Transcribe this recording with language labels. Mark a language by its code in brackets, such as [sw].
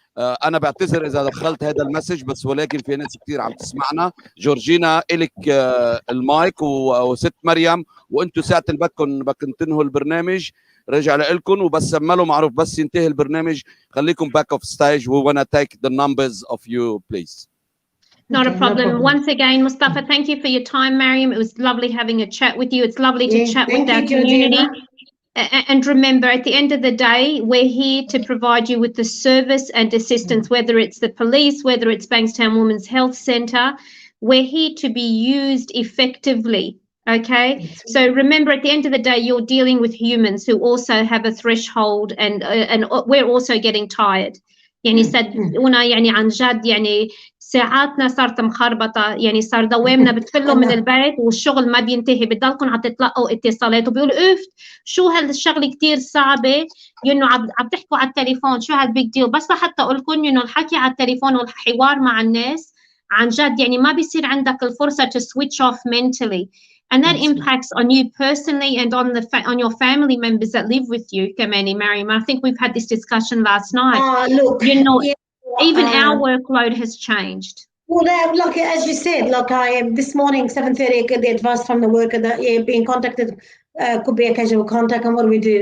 [ar] انا بعتذر اذا دخلت هذا المسج، بس ولكن في ناس كثير عم تسمعنا. جورجينا الك المايك، وست مريم، وانتم ساعه بدكم تنهوا البرنامج رجع لكم، وبس ماله معروف بس ينتهي البرنامج خليكم [en] back of stage. we want to take the numbers of you please. Not a problem. Once again, Mustafa, thank you for your time, Mariam. It was lovely having a chat with you. It's lovely to chat with our community. And remember, at the end of the day, we're here to provide you with the service and assistance, whether it's the police, whether it's Bankstown Women's Health Centre. We're here to be used effectively, okay? So remember, at the end of the day, you're dealing with humans who also have a threshold, and we're also getting tired. [ar] يعني صدقونا يعني عن جد يعني ساعاتنا صارت مخربطه، يعني صار دوامنا بتفلوا من البيت والشغل ما بينتهي، بتضلكم عم تتلقوا اتصالات وبيقولوا اف شو هالشغله كثير صعبه، انه عم تحكوا على التليفون شو هالبيج ديل. بس لحتى اقول لكم انه الحكي على التليفون والحوار مع الناس عن جد يعني ما بيصير عندك الفرصه [en] to switch off mentally. And that impacts on you personally and on your family members that live with you, Kamani, Mariam. I think we've had this discussion last night. Look, you know, even our workload has changed. Well, like as you said, like this morning 7:30 I get the advice from the worker that being contacted could be a casual contact, and what do we do?